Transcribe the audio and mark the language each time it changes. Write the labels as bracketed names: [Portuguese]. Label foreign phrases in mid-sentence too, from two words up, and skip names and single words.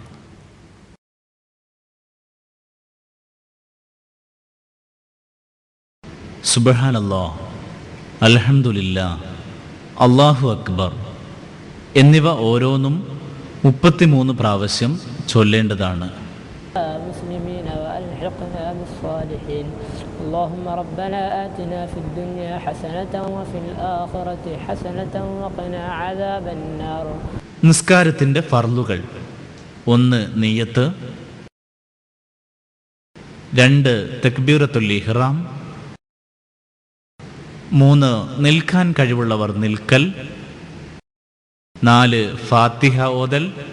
[Arabic] سبحان الله، الحمد لله، الله أكبر [Malayalam] എന്നിവ ഓരോന്നും 33 പ്രാവശ്യം ചൊല്ലേണ്ടതാണ്. [Arabic] مسلمين وألحقنا بالصالحين اللهم ربنا آتنا في الدنيا حسنة وفي الآخرة حسنة وقنا عذاب النار. [Malayalam] നിസ്കാരത്തിന്റെ ഫർളുകൾ: 1 നിയ്യത്ത്, 2 [Arabic] تكبيرة الإحرام, [Malayalam] 3 നിൽക്കാൻ കഴിവുള്ളവർ നിൽക്കൽ, 4 ഫാത്തിഹ ഓതൽ,